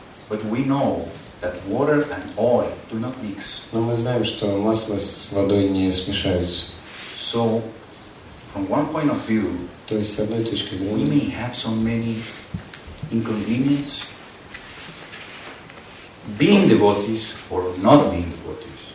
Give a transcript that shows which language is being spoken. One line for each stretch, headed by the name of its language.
English: but we know that water and oil do not mix.
Russian: Но мы знаем, что масло с водой не смешаются.
English: So, from one point of view,
Russian: То есть, с одной точки
English: we
Russian: зрения,
English: may have so many inconvenience being devotees or not being devotees.